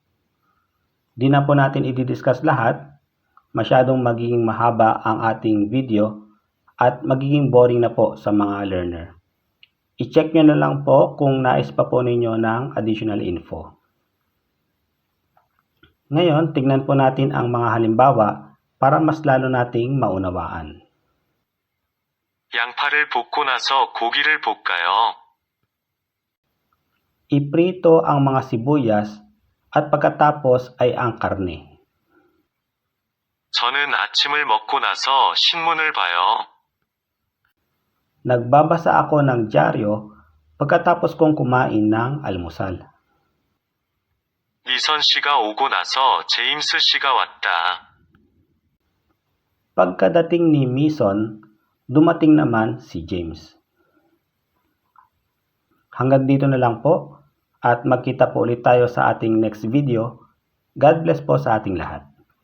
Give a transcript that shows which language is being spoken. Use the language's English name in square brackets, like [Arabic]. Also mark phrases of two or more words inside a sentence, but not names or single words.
[Filipino] Di na po natin i-discuss lahat. Masyadong magiging mahaba ang ating video at magiging boring na po sa mga learner. I-check nyo na lang po kung nais pa po ninyo ng [English] additional info. [Filipino] Ngayon, tignan po natin ang mga halimbawa para mas lalo nating maunawaan. [Korean] 양파를 볶고 나서 고기를 볶아요. [Filipino] Iprito ang mga sibuyas at pagkatapos ay ang karne. [Korean] 저는 아침을 먹고 나서 신문을 봐요. [Filipino] Nagbabasa ako ng dyaryo pagkatapos kong kumain ng almusal. [Korean] 미선 씨가 오고 나서 제임스 씨가 왔다. [Filipino] Pagkadating ni Mason, dumating naman si James. Hanggang dito na lang po at magkita po ulit tayo sa ating [English] next video. God bless [Filipino] po sa ating lahat.